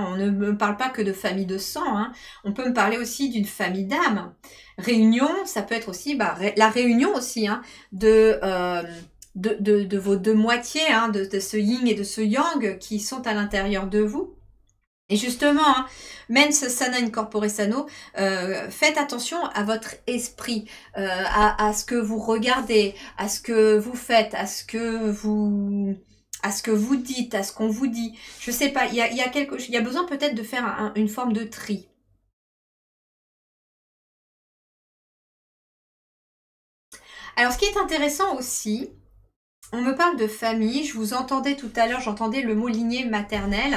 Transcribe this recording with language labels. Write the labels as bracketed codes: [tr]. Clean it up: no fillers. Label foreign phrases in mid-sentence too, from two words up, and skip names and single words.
[fr] On ne me parle pas que de famille de sang, hein. On peut me parler aussi d'une famille d'âme. Réunion, ça peut être aussi la réunion aussi, hein, de vos 2 moitiés, hein, de ce yin et de ce yang qui sont à l'intérieur de vous. Et justement, hein, [la] mens sana in corpore sano, [fr] faites attention à votre esprit, à ce que vous regardez, à ce que vous faites, à ce que vous dites, à ce qu'on vous dit. Je sais pas, il y a besoin peut-être de faire une forme de tri. Alors, ce qui est intéressant aussi, on me parle de famille, je vous entendais tout à l'heure, j'entendais le mot lignée maternelle.